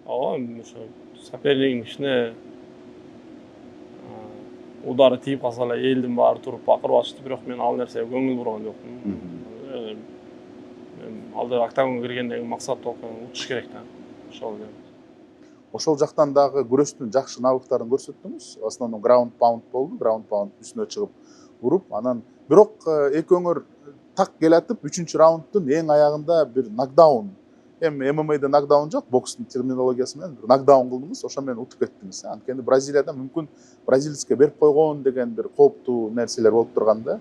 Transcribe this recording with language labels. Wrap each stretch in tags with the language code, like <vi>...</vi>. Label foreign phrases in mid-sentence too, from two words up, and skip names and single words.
<ky>Ооба, ошо соперниктин ичине удары тийип калса эле элдин баары туруп бакырып атышты, бирок мен ал нерсеге көңүл бурган жокмун. Ал жерге октагонго киргендеги максат утуш керек да. Ошол жактан дагы күрөштүн жакшы навыктарын көрсөттүңүз. Основном</ky> <en>ground pound</en> <ky>болду,</ky> <en>ground pound</en> <ky>үстүнө чыгып уруп, анан бирок экөөңөр так келатып 3-раунддун эң аягында бир нокдаун эми ММА'да нокдаун жок, бокстун терминологиясы менен бир нокдаун кылдыңыз, ошо менен утуп кеттиңиз. Анткени Бразилияда мүмкүн бразилецке берип койгон деген бир кооптуу нерселер болуп турган да.</ky>